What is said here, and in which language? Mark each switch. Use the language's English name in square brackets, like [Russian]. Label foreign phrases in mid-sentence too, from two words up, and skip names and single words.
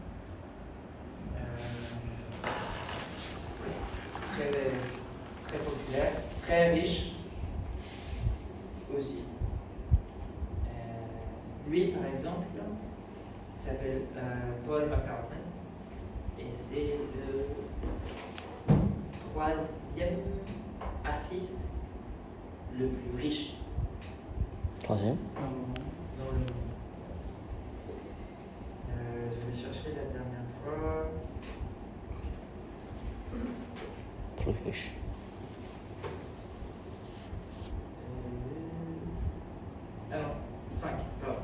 [French] Très, très populaire, très riche aussi. Lui, par exemple, il s'appelle Paul McCartney et c'est le 3e artiste le plus riche [Thai] พอใช่ไหม [French] dans le monde. Je vais chercher la dernière fois. พลูฟิช Ah non, 5. Pardon.